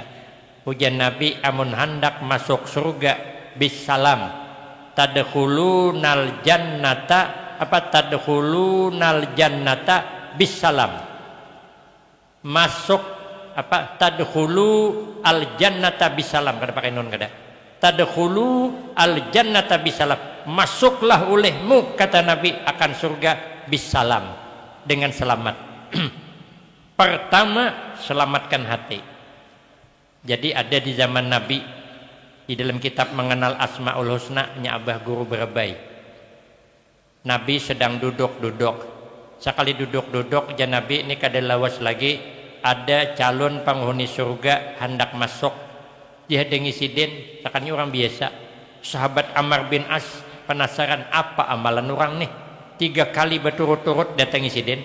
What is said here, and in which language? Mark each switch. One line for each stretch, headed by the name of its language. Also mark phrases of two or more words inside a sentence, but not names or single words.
Banjar: Ujian Nabi amun hendak masuk surga
Arabic: بسلام تدخلون الجنة تدخلون الجنة بسلام,
Banjar: masuk
Arabic: تدخلوا الجنة بسلام,
Banjar: kada pakai nun kada,
Arabic: تدخلوا الجنة بسلام,
Banjar: masuklah olehmu kata Nabi akan surga bisalam, dengan selamat.
Indonesian: Pertama, selamatkan hati.
Banjar: Jadi ada di zaman Nabi, di dalam kitab mengenal Asmaul Husna nya Abah Guru Berabai, Nabi sedang duduk-duduk, sekali duduk-duduk jan Nabi ini kada lawas lagi, ada calon penghuni surga hendak masuk. Dia dengi sidin, sakanya orang biasa. Sahabat Amr bin As penasaran apa amalan orang nih, 3 kali berturut-turut datangi sidin.